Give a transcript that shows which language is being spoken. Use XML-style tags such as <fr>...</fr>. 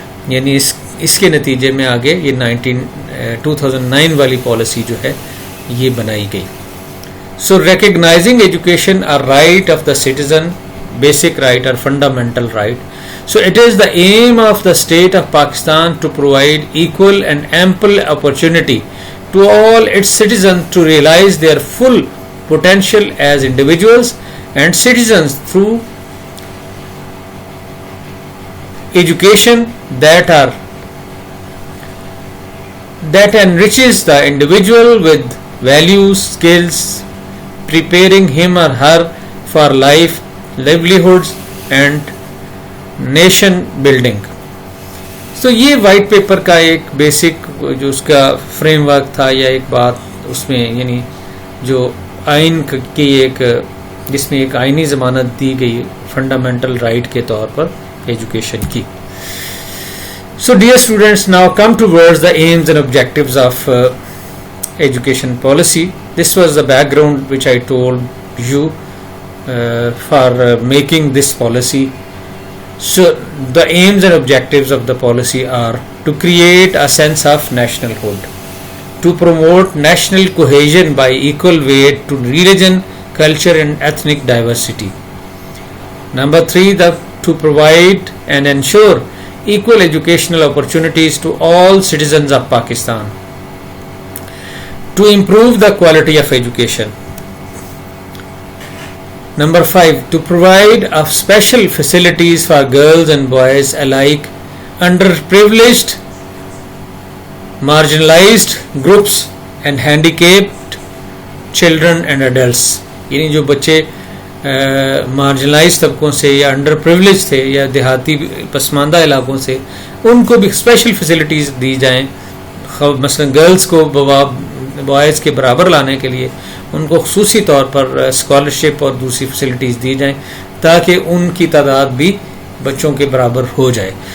<ur>यानी इसके नतीजे में आगे ये 2009 वाली पॉलिसी जो है ये बनाई गई.</ur> <en>So recognising education a right of the citizen, basic right और fundamental right. So it is the aim of the state of Pakistan to provide equal and ample opportunity to all its citizens to realize their full potential as individuals and citizens through education that enriches the individual with values, skills, preparing him or her for life, livelihoods and nation building.</en> <ur>So یہ white paper کا ایک basic جو اس کا frame work تھا یا ایک بات اس میں یعنی جو آئین کی ایک جس میں ایک آئینی ضمانت دی گئی فنڈامنٹل رائٹ کے طور پر ایجوکیشن کی.</ur> <en>So dear students, now come towards the aims and objectives of education policy. This was the background which I told you for making this policy. So the aims and objectives of the policy are to create a sense of nationalhood, to promote national cohesion by equal weight to religion, culture and ethnic diversity. Number 3, to provide and ensure equal educational opportunities to all citizens of Pakistan, to improve the quality of education. Number 5, to provide of special facilities for girls and boys alike, underprivileged, marginalized groups and handicapped children and adults.</en> <ur>یعنی جو بچے marginalise طبقوں سے یا under privilege تھے یا دیہاتی پسماندہ علاقوں سے ان کو بھی اسپیشل فیسلٹیز دی جائیں. مثلا گرلز کو بوائز کے برابر لانے کے لیے ان کو خصوصی طور پر اسکالرشپ اور دوسری فیسلٹیز دی جائیں تاکہ ان کی تعداد بھی بچوں کے برابر ہو جائے.</ur>